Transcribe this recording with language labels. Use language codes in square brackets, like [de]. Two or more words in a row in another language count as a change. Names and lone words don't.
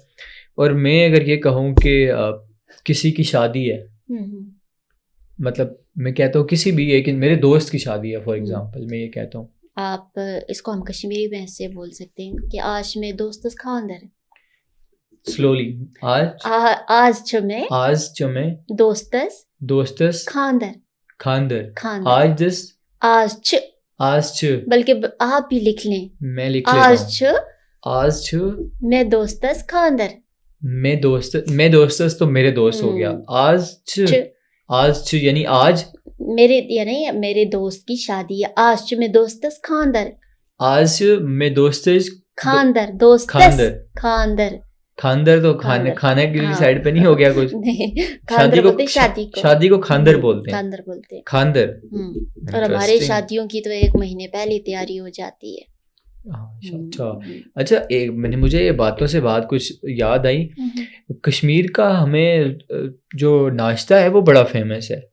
[hi] और मैं अगर ये कहूँ कि किसी की शादी है, हम्म मतलब मैं कहता हूँ किसी भी एक मेरे दोस्त की शादी है फॉर हम्म। एग्जांपल, मैं ये कहता हूँ। आप इसको हम कश्मीरी में ऐसे बोल सकते हैं कि [ks] आज में दोस्त खानदर। स्लोली, आज आज च में आज चमे दोस्तस दोस्तस खानदर। खानदर, खानदर। आज दिस आज च, आज च, [hi] बल्कि आप भी लिख लें। मैं लिख लेता [ks] आज [hi] हूँ। [ks] च आज छ, मैं दोस्तस खानदर। मैं दोस्तस [hi] तो मेरे दोस्त हो गया। [ks] आज छ, च आज छ यानी आज, [hi] मेरे, यानी मेरे दोस्त की शादी है। [ks] आज च मैं दोस्तस खानदर। आज मैं दोस्तस खानदर, दोस्तस खानदर। खानदर। [hi] खानदर तो खाने खानदर, खाने की हाँ। साइड पे नहीं हो गया कुछ? नहीं, शादी खानदर को बोलते हैं शादी को। शादी को खानदर बोलते हैं। खानदर बोलते हैं। खानदर, और हमारे इंटरेस्टिंग। शादियों की तो 1 महीने पहले तैयारी हो जाती है। अच्छा हम्म, अच्छा, एक मैंने मुझे ये बातों से बात कुछ याद आई। कश्मीर का हमें जो नाश्ता है वो बड़ा फेमस है।